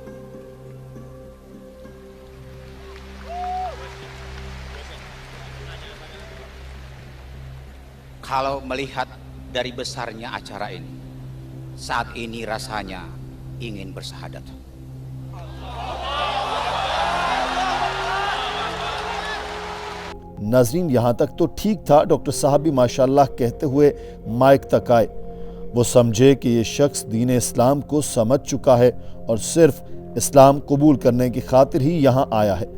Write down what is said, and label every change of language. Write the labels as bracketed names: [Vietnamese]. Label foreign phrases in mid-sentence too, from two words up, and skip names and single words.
[Indonesian] Kalau melihat dari besarnya acara ini, saat ini rasanya ingin bersahadat. [Hindi] नाज़रीन, यहाँ तक तो ठीक था। डॉक्टर साहब भी माशाल्लाह कहते हुए माइक तक आए। वो समझे कि ये शख्स दीन इस्लाम को समझ चुका है और सिर्फ इस्लाम कबूल करने की खातिर ही यहाँ आया है।